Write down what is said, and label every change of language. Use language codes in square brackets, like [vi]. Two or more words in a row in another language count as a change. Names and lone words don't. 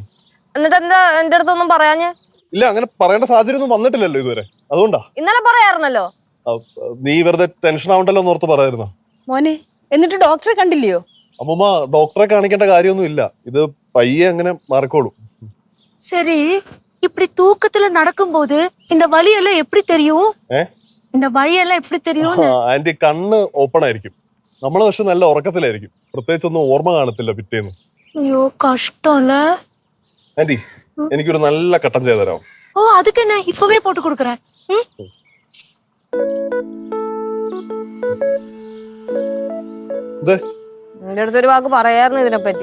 [ml] എന്നിട്ട് എന്താ എന്റെ അടുത്തൊന്നും പറയാഞ്ഞ്? ഇല്ല, അങ്ങനെ പറയേണ്ട സാഹചര്യം ഒന്നും വന്നിട്ടില്ലല്ലോ ഇതുവരെ, അതുകൊണ്ടാ. ഇന്നലെ പറയാറുന്നല്ലോ. നീ വെറുതെ ടെൻഷൻ ആവണ്ടല്ലോ എന്നോർത്ത് പറയായിരുന്ന. മോനെ, എന്നിട്ട് ഡോക്ടറെ കണ്ടില്ലയോ? അമ്മൂമ്മ, ഡോക്ടറെ കാണിക്കേണ്ട കാര്യമൊന്നും ഇല്ല. ഇത് പയ്യെ അങ്ങനെ മാറിക്കോളും. [ta] சரி, இப்படி தூக்கத்துல நடக்கும்போது இந்த வலியெல்லாம் எப்படி தெரியும்? இந்த வலியெல்லாம் எப்படி தெரியும்? [ml] ആന്റി, കണ്ണ് ഓപ്പൺ ആയിരിക്കും. നമ്മള് പക്ഷെ നല്ല ഉറക്കത്തിലായിരിക്കും. പ്രത്യേകിച്ചൊന്നും ഓർമ്മ കാണത്തില്ല പിറ്റേന്ന്. [ta] ஐயோ, கஷ்டம்ல. [ml] ആന്റി, എനിക്കൊരു നല്ല കട്ടൻ ചെയ്ത് തരാമോ? [ta] ஓ, அதுக்கு என்ன, இப்பவே போட்டு கொடுக்குறேன். [ml] എന്റെ അടുത്തൊരു വാക്ക് പറയാറുണ്ട് ഇതിനെപ്പറ്റി.